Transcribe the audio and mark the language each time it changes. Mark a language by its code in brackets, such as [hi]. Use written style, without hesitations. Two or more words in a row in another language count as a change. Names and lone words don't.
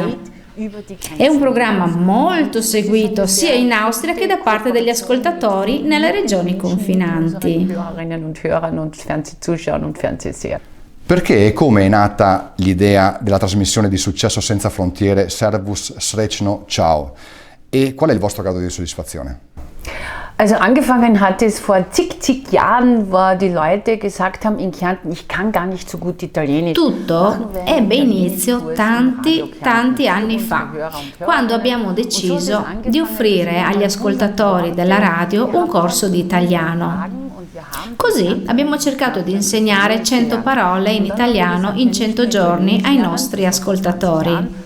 [it] È un programma molto seguito sia in Austria che da parte degli ascoltatori nelle regioni confinanti. Perché e come è nata l'idea della trasmissione di successo senza frontiere Servus Srečno Ciao? E qual è il vostro grado di soddisfazione? [de] Also angefangen hat es vor zig Jahren, wo die Leute gesagt haben in Kärnten, ich kann gar nicht so gut Italienisch. [it] Tutto ebbe inizio tanti anni fa, quando abbiamo deciso di offrire agli ascoltatori della radio un corso di italiano. Così abbiamo cercato di insegnare 100 parole in italiano in 100 giorni ai nostri ascoltatori.